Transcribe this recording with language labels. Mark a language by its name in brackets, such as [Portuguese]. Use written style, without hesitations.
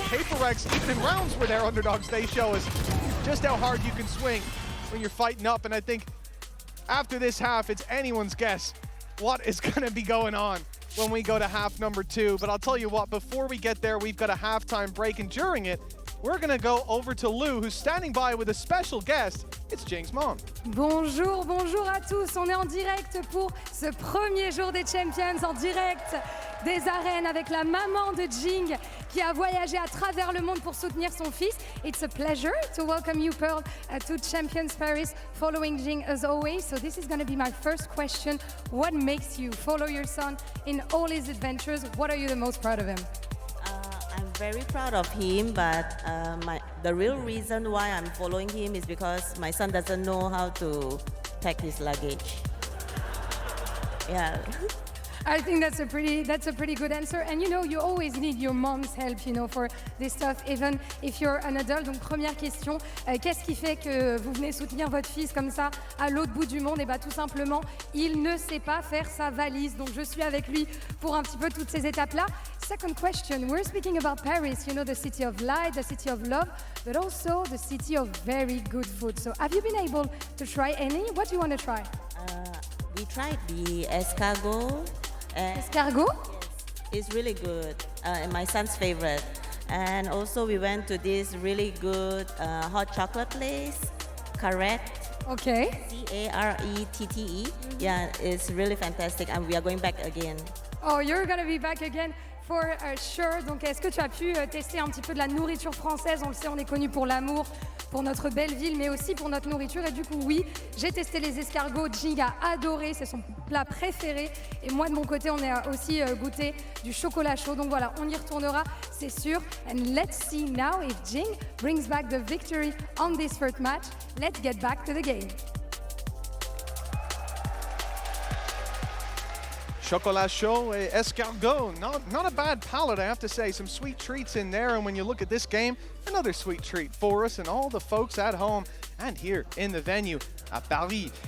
[English] PRX, even in rounds where they're underdogs, they show us just how hard you can swing when you're fighting up, and I think after this half, it's anyone's guess what is going to be going on when we go to half number 2. But I'll tell you what, before we get there, we've got a halftime break, and during it, we're going to go over to Lou, who's standing by with a special guest. It's Jing's mom. [French] Bonjour, bonjour à tous. On est en direct pour ce premier jour des Champions, en direct des arènes avec la maman de Jing qui a voyagé à travers le monde pour soutenir son fils. [English] It's a pleasure to welcome you, Pearl, to Champions Paris, following Jing as always. So this is going to be my first question. What makes you follow your son in all his adventures? What are you the most proud of him? I'm very proud of him, but the real reason why I'm following him is because my son doesn't know how to pack his luggage. Yeah. I think that's a pretty good answer. And you know, you always need your mom's help, you know, for this stuff, even if you're an adult. [French] Donc première question, qu'est-ce qui fait que vous venez soutenir votre fils comme ça à l'autre bout du monde? Et bah tout simplement, il ne sait pas faire sa valise. Donc je suis avec lui pour un petit peu toutes ces étapes-là. [English] Second question, we're speaking about Paris, you know, the city of light, the city of love, but also the city of very good food. So have you been able to try any? What do you want to try? We tried the escargot. Escargot? Yes, it's really good, and my son's favorite. And also we went to this really good hot chocolate place, Carrette. Okay. C-A-R-E-T-T-E. Yeah, it's really fantastic, and we are going back again. Oh, you're gonna be back again for sure. [French] Donc, est-ce que tu as pu tester un petit peu de la nourriture française? On le sait, on est connu pour l'amour, pour notre belle ville, mais aussi pour notre nourriture. Et du coup, oui, j'ai testé les escargots. Jing a adoré, c'est son plat préféré. Et moi, de mon côté, on a aussi goûté du chocolat chaud. Donc voilà, on y retournera, c'est sûr. [English] And let's see now if Jing brings back the victory on this first match. Let's get back to the game. [French] Chocolat chaud et escargot. [English] Not a bad palate, I have to say. Some sweet treats in there. And when you look at this game, another sweet treat for us and all the folks at home and here in the venue at Paris.